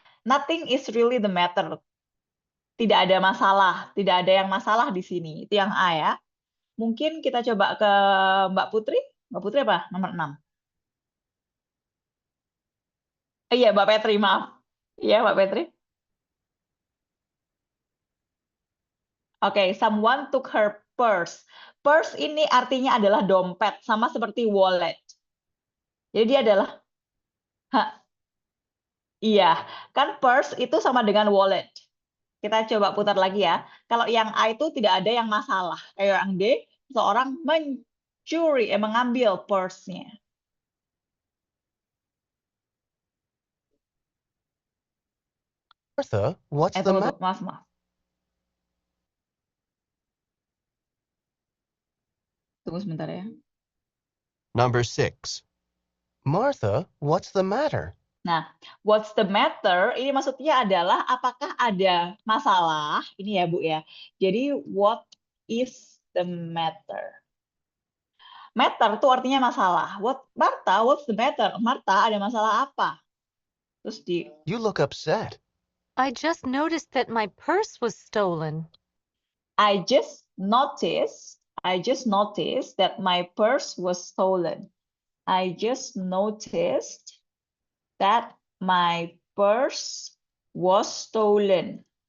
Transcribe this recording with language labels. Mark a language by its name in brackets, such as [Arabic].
[English] Nothing is really the matter. [Indonesian] Tidak ada masalah, tidak ada yang masalah di sini. Itu yang A ya. Mungkin kita coba ke Mbak Putri. Mbak Putri apa? Nomor 6. Iya, Mbak Petri, maaf. Iya, Mbak Petri. [English] Oke, someone took her purse. [Indonesian] Purse ini artinya adalah dompet, sama seperti wallet. Jadi dia adalah iya, kan purse itu sama dengan wallet. Kita coba putar lagi ya. Kalau yang A itu tidak ada yang masalah. Kayak yang D, seorang mencuri, mengambil purse-nya. [English] Martha, what's the [Indonesian] Tunggu, [English] matter? [Indonesian] maaf. Tunggu sebentar ya. [English] Number 6. Martha, what's the matter? Nah, what's the matter? [Indonesian] Ini maksudnya adalah apakah ada masalah? Ini ya, Bu ya. Jadi, [English] what is the matter? [Indonesian] Matter itu artinya masalah. [English] Martha, what's the matter? [Indonesian] Martha, ada masalah apa? Terus [English] You look upset. I just noticed that my purse was stolen. I just noticed that my purse was stolen. I just noticed that my purse was stolen.